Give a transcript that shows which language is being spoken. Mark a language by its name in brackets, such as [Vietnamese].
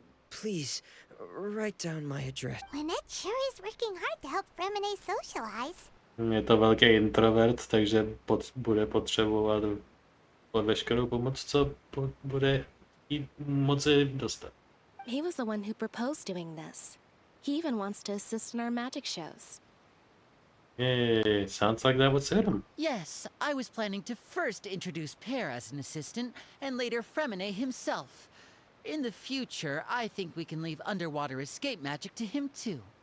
[English] Please, write down my address. Lynette sure is working hard to help Fremine socialize. [Czech] Je to velký introvert, takže bude potřebovat veškerou pomoc, co bude jí moci dostat. [English] He was the one who proposed doing this. He even wants to assist in our magic shows. Yay, sounds like that would suit him. Yes, I was planning to first introduce Pear as an assistant, and later Fremine himself. In the future, I think we can leave underwater escape magic to him too.